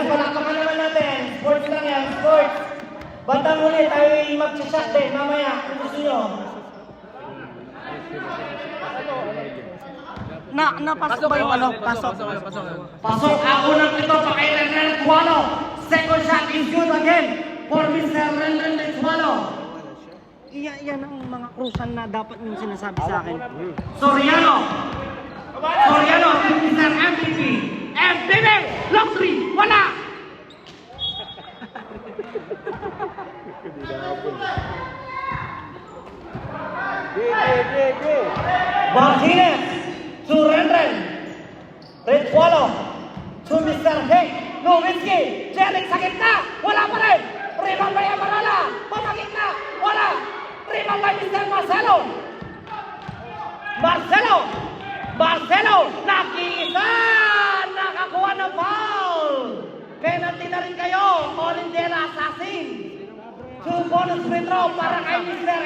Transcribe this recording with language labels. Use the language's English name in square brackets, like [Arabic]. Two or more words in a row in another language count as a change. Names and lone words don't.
[Filipino] Palakpakan naman natin. Sports lang yan. Sports. Bandang huli tayo mag-shot din. Mamaya. Kung gusto nyo. Napasok ba yung ano? Pasok. Pasok ako ng ito pa kay Renren Tualo. [English] Second shot is good again for Mr. Renren Tualo. [Filipino] Yan ang mga krusan na dapat yung sinasabi sa akin. [English] Soriano, Mr. MVP. MVP, long 3, wala. Martinez to Renren. Tualo to Mr. Hey. [Filipino] Nowitzki, Jelic sa gitna, wala pa rin. [English] Rebound by Amarala, pamagitna, wala. Rebound by Mr. [Filipino] Marcelo, nag-iisa, nakakuha ng foul. Penalty na rin kayo, Olindela Assassin. [English] 2 bonus free throw [Filipino] para kay [English] Mr.